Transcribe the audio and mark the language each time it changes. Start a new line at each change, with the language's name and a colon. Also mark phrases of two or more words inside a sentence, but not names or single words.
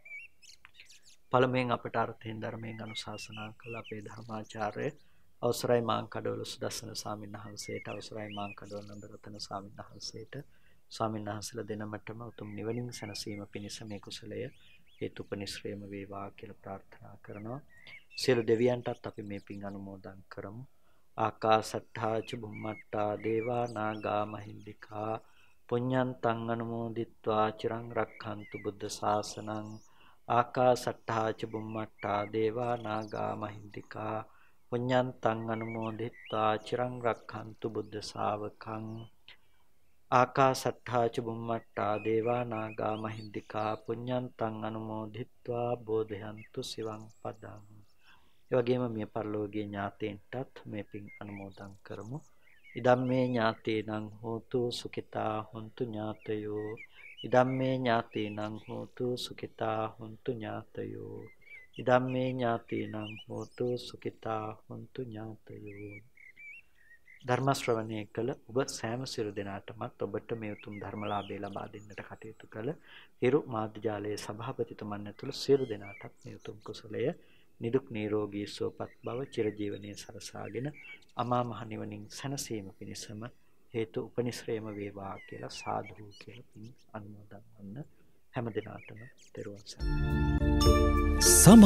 Sinhala: පළමුවෙන් අපට අර්ථයෙන් ධර්මයෙන් අනුශාසනා කළ අපේ ධර්මාචාර්ය අවසරයි මාංකඩවල සුදස්සන ස්වාමීන් වහන්සේට, අවසරයි මාංකඩවල නන්දරතන ස්වාමීන් වහන්සේට, ස්වාමීන් වහන්සේලා දෙනමටම උතුම් නිවනින් සැනසීම පිණිස මේ කුසලය හේතුපනිශ්‍රේම වේවා කියලා ප්‍රාර්ථනා කරනවා. සියලු දෙවියන්ටත් අපි මේ පින් අනුමෝදන් කරමු.
Pali: ආකාසට්ඨා ච බුම්මට්ඨා දේවා නාග මහින්దికා පුඤ්ඤන්තං අනුමෝදිත්වා චිරං රක්ඛන්තු බුද්ධ ශාසනං. ආකාසට්ඨා ච බුම්මට්ඨා දේවා නාග මහින්దికා පුඤ්ඤන්තං අනුමෝදිත්වා චිරං රක්ඛන්තු බුද්ධ ශාවකං. ආකාසට්ඨා ච බුම්මට්ඨා දේවා නාග මහින්దికා පුඤ්ඤන්තං අනුමෝදිත්වා බෝධයන්තු සිවං පදං.
Sinhala: ඒ වගේම මේ පරලෝකීය ඥාතීන්ටත් මේ පින් අනුමෝදන් කරමු.
Pali: ඉදම්මේ ඥාතීනං හෝතු සුඛිතා හොන්තු ඥාතයෝ. ඉදම්මේ ඥාතීනං හෝතු සුඛිතා හොන්තු ඥාතයෝ. ඉදම්මේ ඥාතීනං හෝතු සුඛිතා හොන්තු ඥාතයෝ.
Sinhala: ධර්ම ශ්‍රවණය කළ ඔබ සෑම සියලු දෙනාටමත් ඔබට මේ උතුම් ධර්මලාභය ලබා දෙන්නට කටයුතු කළ හිරු මාධ්‍යාලයේ සභාපතිතුමන් ඇතුළු සියලු දෙනාටත් මේ උතුම් කුසලය නිදුක් නිරෝගී සුවපත් බව චිරජීවනයේ සරසාගෙන අමා මහ නිවනින් සැනසීම පිණිසම හේතු උපනිශ්‍රේම වේවා කියලා සාදු කියලා පින් අනුමෝදන් වන්න හැම දිනාටම තෙරුවන් සරණයි.